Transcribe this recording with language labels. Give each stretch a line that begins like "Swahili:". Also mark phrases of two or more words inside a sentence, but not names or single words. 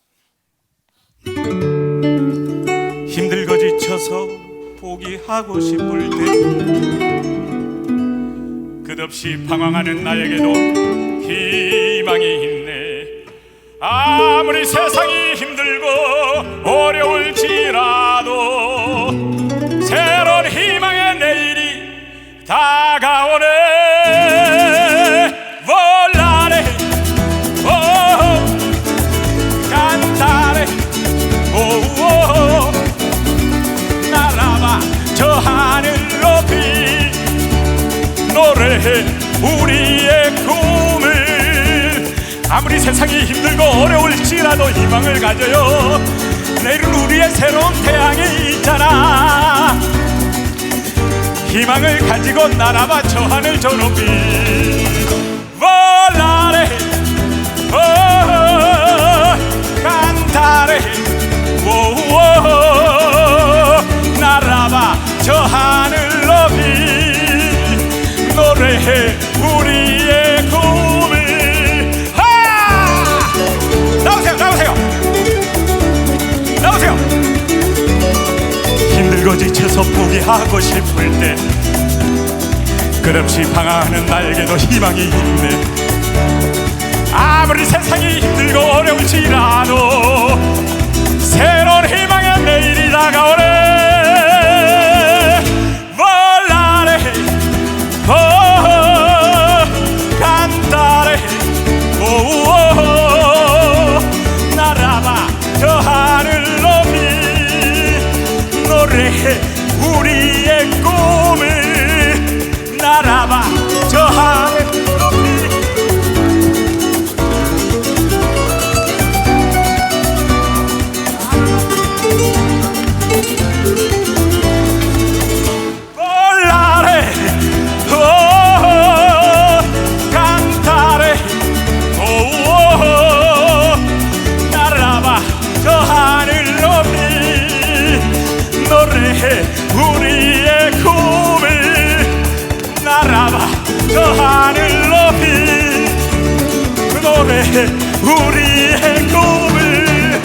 Korean: 힘들고 지쳐서 포기하고 싶을 때 끝없이 방황하는 나에게도 희망이 있네. 아무리 세상이 힘들고 어려울지라도 새로운 희망의 내일이 다가오네.
Italian: Volare, oh, cantare,
Korean: oh, oh, 날아봐 저 하늘 높이 노래해 우리의 꿈을. 아무리 세상이 힘들고 어려울지라도 희망을 가져요. 내일은 우리의 새로운 태양이 있잖아. 희망을 가지고 날아봐 저 하늘 저 높이.
Italian: Volare, oh, cantare,
Korean: oh, oh, 날아봐 저 하늘 높이 노래해 우리의 꿈을. 나오세요, 나오세요, 나오세요. 힘들고 지쳐서 포기하고 싶을 때 끝없이 방황하는 나에게도 희망이 있네. 아무리 세상이 힘들고 어려울지라도 새로운 희망의 내일이 다가오네.
Italian: Volare, oh, cantare,
Korean: oh, oh, 날아봐 저 하늘 높이 노래해 우리의 꿈을. 날아봐 저 하늘 높이.
Italian: Volare, oh, cantare,
Korean: oh, oh, 날아봐 저 하늘 높이 노래해 우리의 꿈을. 날아봐 저 하늘 높이 노래해 우리의 꿈을.